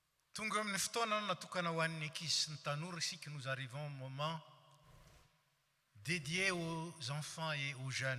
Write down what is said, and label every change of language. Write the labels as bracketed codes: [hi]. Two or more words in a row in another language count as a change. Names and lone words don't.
[mg] Tonga amin'ny fotoana natokana ho an'ny ankizy sy ny tanora isika [fr] nous arrivons au moment dédié aux enfants et aux jeunes.